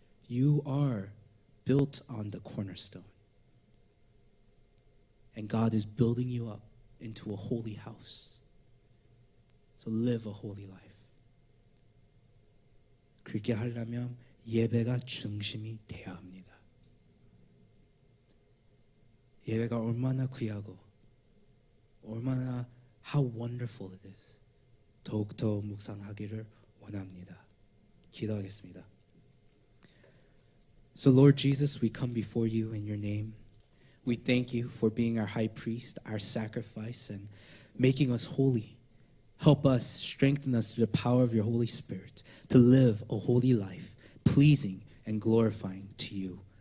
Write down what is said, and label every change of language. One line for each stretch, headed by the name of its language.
English: You are built on the cornerstone. And God is building you up into a holy house. So live a holy life.
Korean: 그렇게 하려면 예배가 중심이 되어야 합니다. 예배가 얼마나 귀하고 얼마나
English: how wonderful it is.
Korean: 더욱더 묵상하기를 원합니다. 기도하겠습니다.
English: So Lord Jesus, we come before you in your name. We thank you for being our high priest, our sacrifice, and making us holy. Help us, strengthen us through the power of your Holy Spirit to live a holy life, pleasing and glorifying to you.